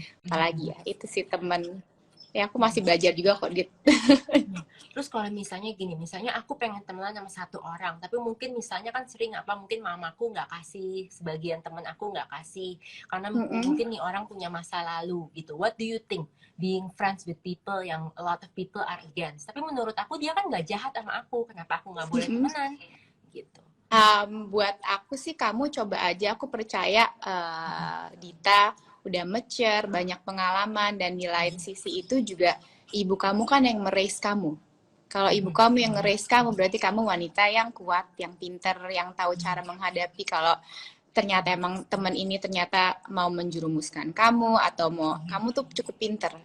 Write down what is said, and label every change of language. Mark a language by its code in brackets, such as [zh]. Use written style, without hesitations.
[id] Apalagi ya, itu sih temen. Ya aku masih belajar juga kok, Dit. Terus kalau misalnya gini, misalnya aku pengen temenan sama satu orang, tapi mungkin misalnya kan sering mungkin mamaku nggak kasih, sebagian temen aku nggak kasih, karena mungkin nih orang punya masa lalu gitu. [en] What do you think? Being friends with people yang a lot of people are against. [id] Tapi menurut aku dia kan nggak jahat sama aku, kenapa aku nggak boleh temenan? Gitu. Buat aku sih kamu coba aja, aku percaya Dita udah mature, banyak pengalaman, dan di lain sisi itu juga ibu kamu kan yang meraise kamu. Kalau ibu kamu yang nge-raise kamu, berarti kamu wanita yang kuat, yang pinter, yang tahu cara menghadapi kalau ternyata emang temen ini ternyata mau menjerumuskan kamu atau mau kamu tuh cukup pinter.